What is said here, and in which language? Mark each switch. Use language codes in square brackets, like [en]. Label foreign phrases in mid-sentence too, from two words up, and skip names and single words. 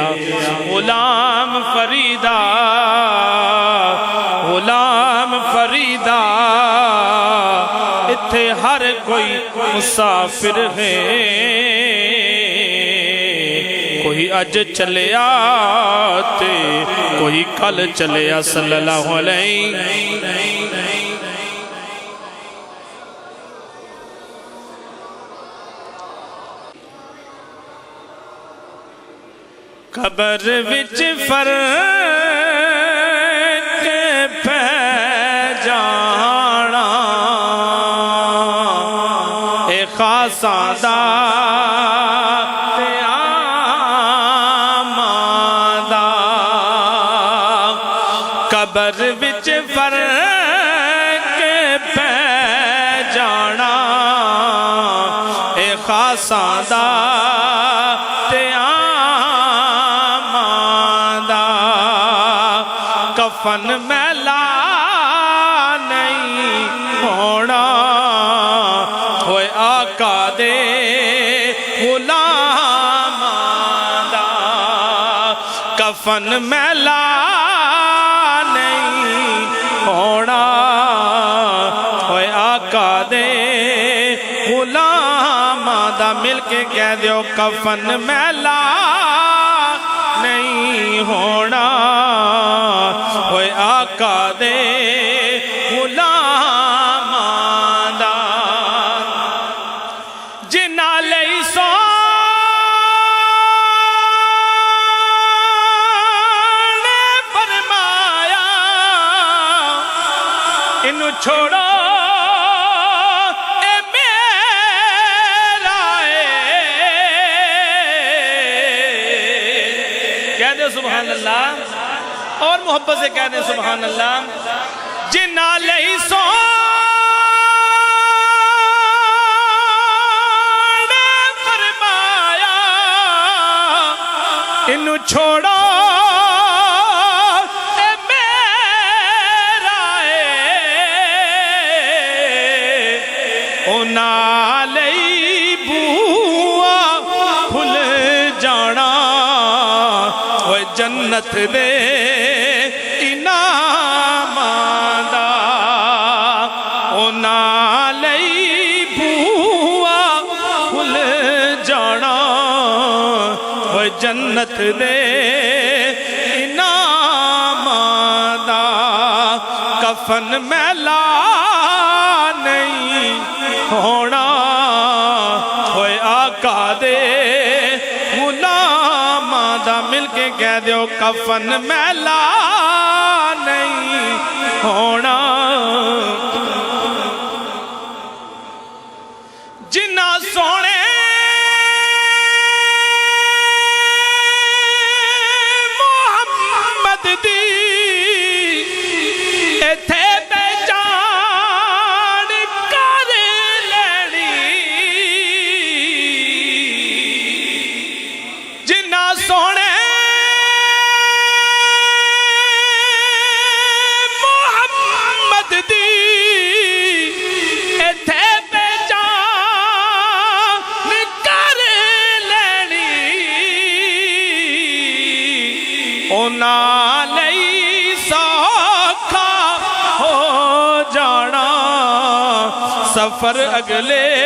[pa] غلام فریدہ غلام فریدہ اتھے ہر کوئی مسافر ہے، کوئی اج چلیا تے کوئی کل چلیا صلی اللہ علیہ۔ قبر وچ فرق پہ جانا اے خاصاں دا تے عاماں دا، قبر وچ فرق پہ جانا اے خاصاں دا کفن میلا نہیں ہونا، ہوئے آقا دے غلاماں دا، کفن میلا نہیں ہونا، ہوئے آقا دے دے غلاماں دا مل کے کہہ دیو کفن میلا نہیں ہونا ہوئے آقا دے غلاماں دا جنہ لئی سونے فرمایا انہوں چھوڑو اے میرا کہہ دے سبحان اللہ [ur] اور محبت سے کہہ دیں سبحان اللہ [pa] جنہ لئی سونے فرمایا انہوں چھوڑو اے میرا اونا لئی بوا کھل جانا وہ جنت دے انعاماں دا اونا لئی بوا کھل جانا وہ جنت دے انعاماں دا کفن میلا نہیں ہونا ہوئے آقا دے غلاماں دا مل کے کہہ دیو کفن میلا نہیں ہونا جنہ سونے محمد دی ایتھے پہچان کر لینی جنہ سونے محمد دی ایتھے پہچان کر لینی اونا لئی سوکھا ہو جانا سفر اگلے